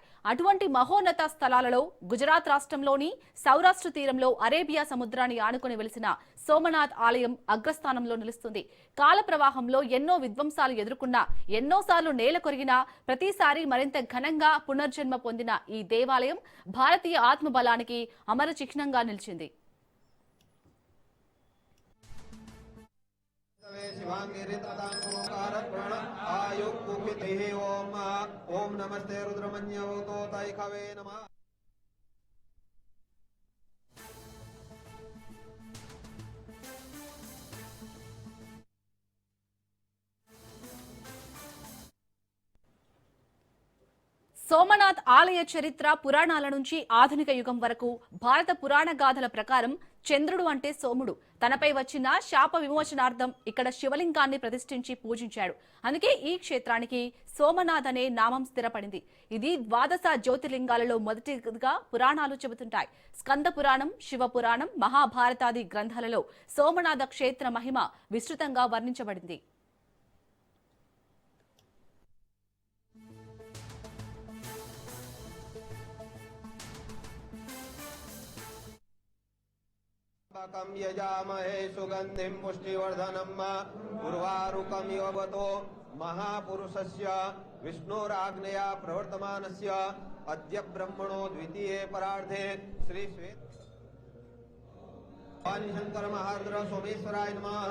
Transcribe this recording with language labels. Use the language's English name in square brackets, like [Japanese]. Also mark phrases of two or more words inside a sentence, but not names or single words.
[Telugu] అటువంటి మహోన్నత స్థలాలలో గుజరాత్ రాష్ట్రంలోని సౌరాష్ట్ర తీరంలో అరేబియా సముద్రాన్ని ఆనుకుని వెలిసిన సోమనాథ్ ఆలయం అగ్రస్థానంలో నిలుస్తుంది. కాల ప్రవాహంలో ఎన్నో విధ్వంసాలు ఎదుర్కొన్నా, ఎన్నోసార్లు నేల కొరిగినా ప్రతిసారి మరింత ఘనంగా పునర్జన్మ పొందిన ఈ దేవాలయం భారతీయ ఆత్మబలానికి అమర చిహ్నంగా నిలిచింది. [Sanskrit] ओम नमस्ते रुद्रमन्यवतोताय खवे नमः। [Telugu] సోమనాథ్ ఆలయ చరిత్ర పురాణాల నుంచి ఆధునిక యుగం వరకు భారత పురాణ గాథల ప్రకారం చంద్రుడు అంటే సోముడు. తనపై వచ్చిన శాప విమోచనార్థం ఇక్కడ శివలింగాన్ని ప్రతిష్ఠించి పూజించాడు. అందుకే ఈ క్షేత్రానికి సోమనాథ్ అనే నామం స్థిరపడింది. ఇది ద్వాదశ జ్యోతిర్లింగాలలో మొదటిగా పురాణాలు చెబుతుంటాయి. స్కంద పురాణం, శివ పురాణం, మహాభారతాది గ్రంథాలలో సోమనాథ క్షేత్ర మహిమ విస్తృతంగా వర్ణించబడింది. [Sanskrit] यजामहे सुगंधिं पुष्टिवर्धनम् उर्वारुकम् युवतो महापुरुषस्य विष्णुराज्ञया प्रवर्तमानस्य अद्य ब्रह्मणो द्वितीये परार्धे श्री शंकर महारुद्र सोमेश्वराय नमः।